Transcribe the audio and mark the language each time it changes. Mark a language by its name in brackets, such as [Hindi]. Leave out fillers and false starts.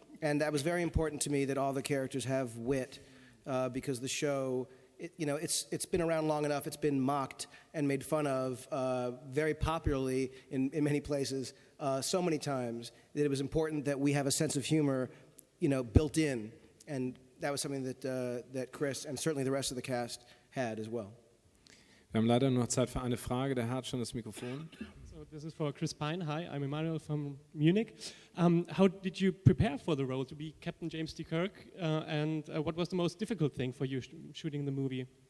[English] And that was very important to me, that all the characters have wit, because the show, it's been around long enough. It's been mocked and made fun of very popularly in many places so many times that it was important that we have a sense of humor, built in. And that was something that Chris and certainly the rest of the cast had as well. [German] Wir haben leider nur noch Zeit für eine Frage. Der Herr hat schon das Mikrofon. [English] So this is for Chris Pine. Hi, I'm Emmanuel from Munich. How did you prepare for the role to be Captain James T. Kirk? And what was the most difficult thing for you shooting the movie?